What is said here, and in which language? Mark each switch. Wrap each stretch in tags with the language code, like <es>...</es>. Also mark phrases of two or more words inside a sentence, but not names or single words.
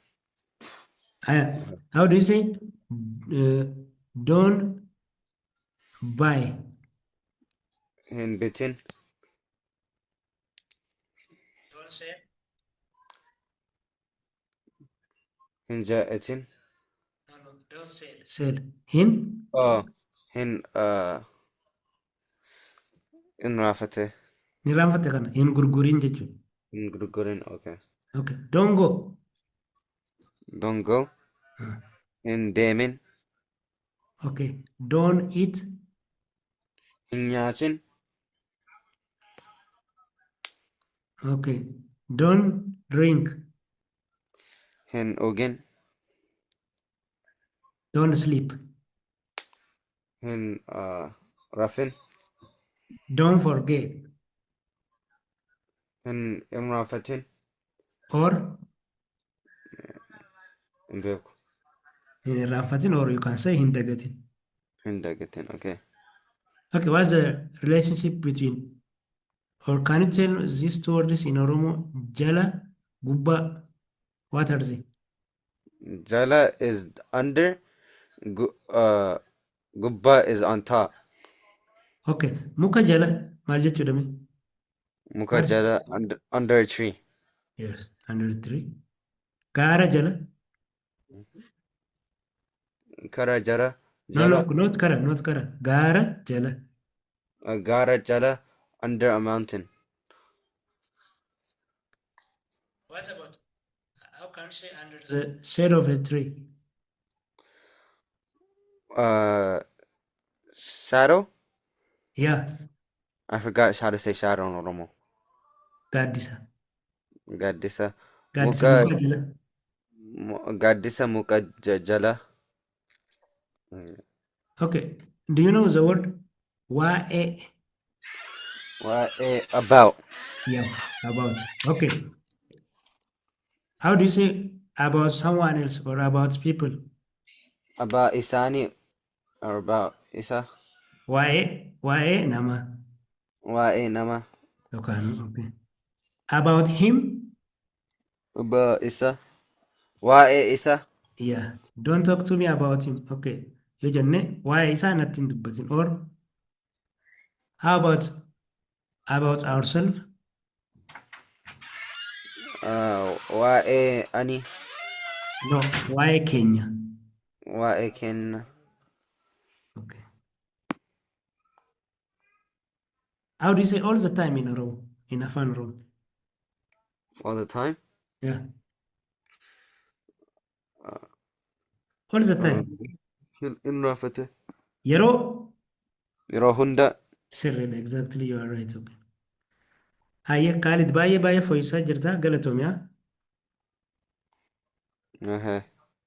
<en>How do you say don't buy,</en> <om>Hin bitin.</om> <en>don't say,</en> <om>Hin ja'atin.</om> <en>no, don't say, sell,</en> <om>hin, Oh. Hin in rafate. ni raanfatte kana, hin gurgurin jechuudha. Hin gurgurin.</om> <en>Okay. Okay, don't go. Don't go.</en> <om>Hin deemin.</om> <en>Okay, don't eat.</en> <om>Hin nyaatin.</om> <en>Okay, don't drink.</en> <om>Hin dhugin.</om> <en>Don't sleep.</en> <om>Hin rafin.</om> <en>Don't forget.</en> <om>Hin rafatin.</om> <en>Or</en> <om>Hin beeku. hin irraanfatin,</om> <en>or you can say</en> <om>hin dagatin. Hin dagatin.</om> <en>Okay. Okay, what's the relationship between, or can you tell these two words in Oromo?</en> <om>Jala, gubba,</om> <en>what are they? Jala is under. Gubba is on top.</en> <om>Okay, muka jala, maal jechuudha mee? Muka</om> <en>What's jala under a tree. yes, under the tree.</en> <om>Gaara jala. Kara jara.</om> <en>No,</en> <om>Jala.</om> <en>not kara, not kara. Gaara jala.</en> <om>Gara jala</om> <en>under a mountain. What about, how can you say under the shade of a tree? Shadow? Yeah, I forgot how to say shadow in Oromo.</en> <om>gaaddisa. Gaddisa. Gaaddisa Muka. muka jala. Gaddisa muka jala.</om> <en>Okay, do you know the word waa'ee? About. Yeah, about. Okay. How do you say about someone else or about people? About Isani or about Isa.</en> <om>Waa'ee nama. Nama.</om> <en>Okay. About him? About Isa. Isa. Yeah. Don't talk to me about him. Okay.</en> <om>Yoo jenne waa'ee isaa natti hin dubbatin.</om> <en>Or how about ourselves?</en> <om>Ani. No, waa'ee keenya. Kenna.</om> <en>Okay. How do you say all the time in a row? In Afaan Oromoo? All the time? Yeah. All the time.</en> <om>In rafate. Yeroo Yeroo hunda. sirriidha.</om> <en>Exactly, you are right. Okay.</en> <om>Hayyee Khalid baay'ee fooyyisaa jirta. Galatoomiyaa.</om>